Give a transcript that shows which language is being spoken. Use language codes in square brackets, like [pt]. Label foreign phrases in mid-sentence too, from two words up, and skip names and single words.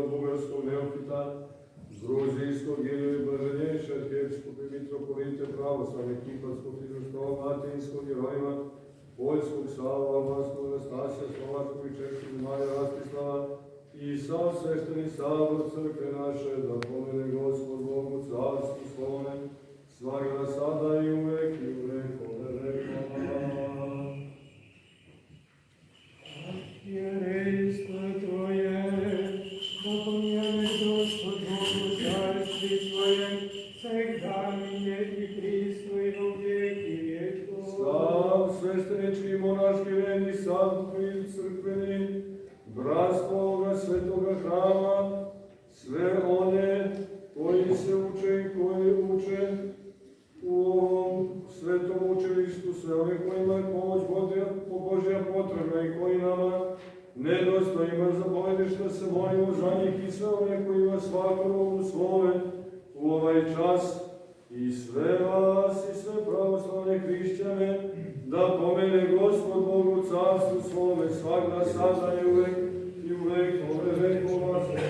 [sr] Bugarskog, Neofita, Gruzijskog, Iliju Blaženjevića, Arhijepiskog i Mitropolite pravoslavne, Kipatskog, Hristoslava, Matejinskog, Jerojima, Poljskog, Sava, Albanskog, Anastasija, Slovačkog i Češkog, Marija Rastislava i sav svešteni sabor crkve naše, da pomene Gospod Bogu carstvu svome, svaga sada i uvek vekove vekova. [cu] Архиерейство Твое, да помилуй Господь Богу царстве Твоем, всегда ныне и присно и во веки веков. [sr] Sav sveštenički i monaški red i sav crkveni, bratstvo ovoga svetoga hrama, sve one koji se uče i koji uče u ovom svetom učilištu, sve one kojima je pomoć Božja potrebna i koji nama nedostojima zapovediš da se molimo za njih i sve one kojima svakom u svome u ovaj čas i sve vas i sve pravoslavne hrišćane da pomene Gospod Bog u carstvu svome svakda sada i uvek ove vekova.